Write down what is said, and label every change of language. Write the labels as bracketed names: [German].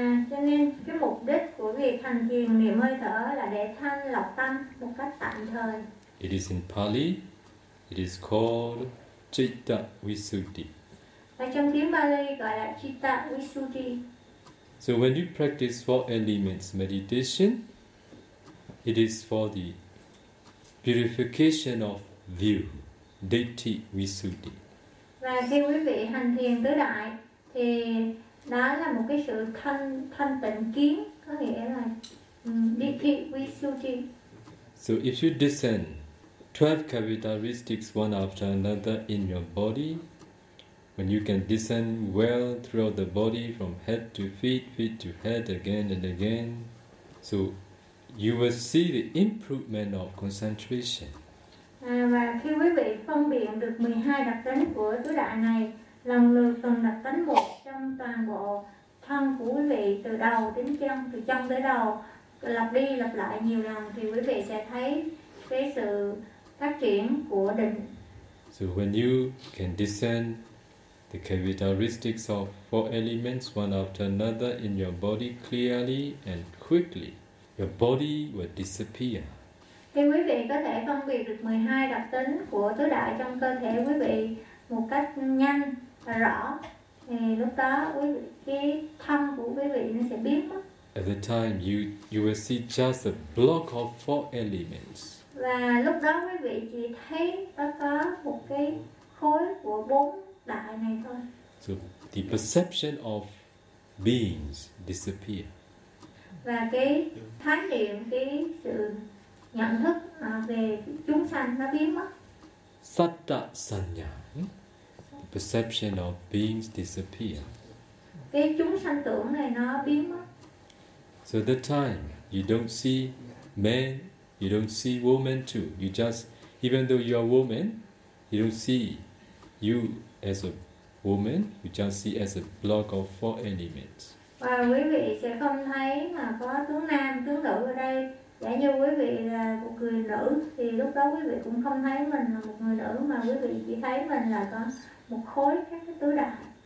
[Vietnamese] Cho nên cái mục đích của việc hành thiền niệm hơi thở là để thanh lọc tâm một cách tạm thời. [English] It is in Pali, it is called Citta Visuddhi. [Vietnamese] Và trong tiếng Pali gọi là Citta Visuddhi. [English] So when you practice four elements meditation, it is for the purification of view, [Pali] Ditthi Visuddhi. [Vietnamese] Và khi quý vị hành thiền tứ đại thì đó là một cái sự thanh tịnh kiến, có nghĩa là Ditthi Visuddhi. [English] So if you descend 12 characteristics one after another in your body, when you can descend well throughout the body from head to feet, feet to head again and again, so you will see the improvement of concentration. [Vietnamese] Và khi quý vị phân biệt được 12 đặc tính của tứ đại này, lần lượt từng đặc tính một trong toàn bộ thân của quý vị từ đầu đến chân, từ chân tới đầu, lặp đi lặp lại nhiều lần, thì quý vị sẽ thấy cái sự phát triển của định. [English] So when you can descend the characteristics of four elements one after another in your body clearly and quickly, your body will disappear. [Vietnamese] Khi quý vị có thể phân biệt được 12 đặc tính của tứ đại trong cơ thể quý vị một cách nhanh và rõ, thì lúc đó quý vị, cái thân của quý vị nó sẽ biến mất. [English] At the time, you will see just a block of four elements. [Vietnamese] Và lúc đó quý vị chỉ thấy nó có một cái khối của bốn đại này thôi. [English] So the perception of beings disappear. [Vietnamese] Và cái thái niệm, cái sự nhận thức về chúng sanh nó biến mất. [English] Satta sanya, the perception of beings disappear. [Vietnamese] Cái chúng sanh tưởng này nó biến mất. [English] So at the time, you don't see men, you don't see women too. You just, even though you are woman, you don't see you as a woman, you just see as a block of four elements. [Vietnamese] Và quý vị sẽ không thấy mà có tướng nam, tướng nữ ở đây. Giả như quý vị là một người nữ, thì lúc đó quý vị cũng không thấy mình là một người nữ, mà quý vị chỉ thấy mình là có một khối các cái tứ đại.